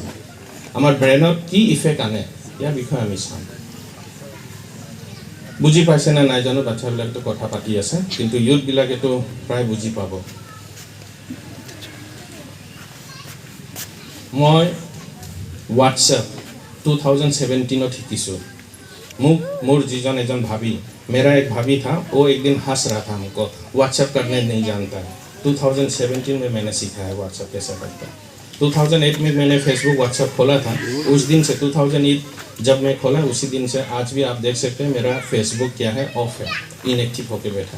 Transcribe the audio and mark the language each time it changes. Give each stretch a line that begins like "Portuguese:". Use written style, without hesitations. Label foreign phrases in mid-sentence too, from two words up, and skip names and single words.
Assamese: আমাৰ ব্ৰেইনত কি ইফেক্ট আনে ইয়াৰ বিষয়ে আমি চাওঁ। বুজি পাইছে নে নাই জানো, বাচ্চাবিলাকেতো কথা পাতি আছে, কিন্তু ইউথবিলাকেতো প্ৰায় বুজি পাব। মই হোৱাটছএপ 2017 শিকিছোঁ। মোৰ জীজন এজন
Hindi: भाभी, मेरा एक भाभी था, वो एक दिन हंस रहा था हमको, व्हाट्सएप करने नहीं जानता है। 2017 में मैंने सीखा है व्हाट्सएप कैसे करता है। 2008 में मैंने फेसबुक व्हाट्सएप खोला था। उस दिन से 2008 जब मैं खोला, उसी दिन से आज भी आप देख सकते हैं मेरा फेसबुक क्या है, ऑफ है, इनएक्टिव होके बैठा।